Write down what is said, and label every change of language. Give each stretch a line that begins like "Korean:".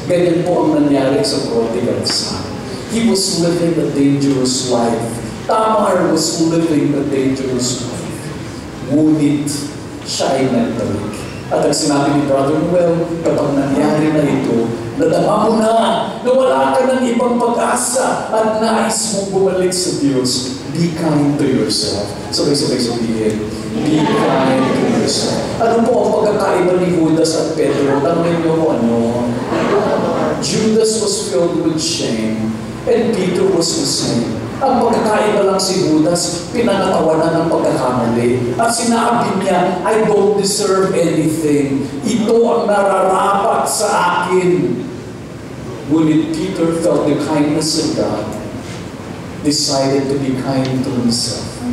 Filipino: Ganyan po ang nangyari sa
English: prodigal son. He was living a dangerous life. Tamar was living a dangerous life.
Filipino: Ngunit siya ay nagtalik. At ang sinabi ni Brother Noel, kapag nangyari na ito, nadama mo na wala ka ng ibang pag-asa at nais mong bumalik sa Diyos.
English: Be kind to yourself.
Filipino: Sabay-sabay sabihin,
English: be kind to yourself.
Filipino: Ano po ang pagkakaiba ni Judas at Pedro? Tanungin niyo ko ano?
English: Judas was filled with shame and Peter was the same.
Filipino: Ang pagkakaiba lang si Judas, pinangatawanan ng pagkakamali. At sinabi niya,
English: I don't deserve anything.
Filipino: Ito ang nararapat sa akin. Ngunit
English: Peter felt the kindness of God, decided to be kind to himself.